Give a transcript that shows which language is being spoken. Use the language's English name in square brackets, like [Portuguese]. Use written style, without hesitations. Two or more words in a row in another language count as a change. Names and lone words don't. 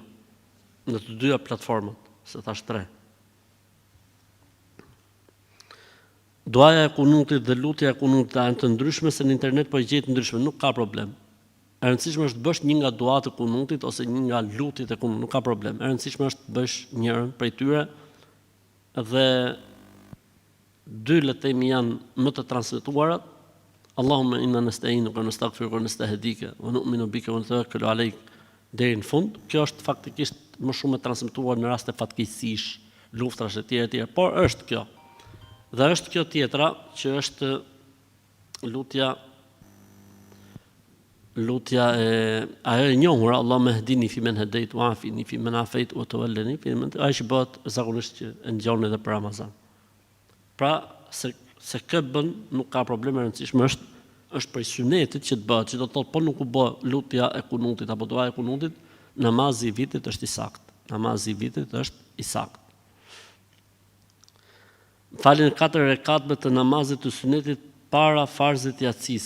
[Albanian] Në të dyja platformat, se thash tre. Duaja e kunutit dhe lutja e kunutit janë të ndryshme, se në internet po i gjetë ndryshme, nuk ka problem. E rëndësishme është të bësh një nga duat e kunutit ose një nga lutjet e kunutit, nuk ka problem. E rëndësishme është të bësh njërën prej tyre dhe dy letemi janë më të transmetuarat. [Arabic] اللهم إنا نستعين ونستغفرك ونستهديك ونؤمن بك ونتوكل عليك [Albanian] deri në fund. Kjo është faktikisht më shumë e transmetuar në raste fatkeqësish, luftrash e tjera, por është kjo. Dhe është kjo tjetra që është lutja ajo e njohur, [Arabic] اللهم اهدني فيمن هديت وعافني فيمن عافيت وتولني فيمن, [Albanian] ajo që bëhet zakonisht që e ngjon edhe për Ramazan. Pra se kë bën nuk ka problem, e rëndësishme është për sunetit që të bëhet, që do të thotë po nuk u bë lutja e kunutit apo duaja e kunutit, namazi i vitit është i saktë. Namazi i vitit është i saktë. Faljen 4 rekatëve të namazit të sunetit para farzit jacis.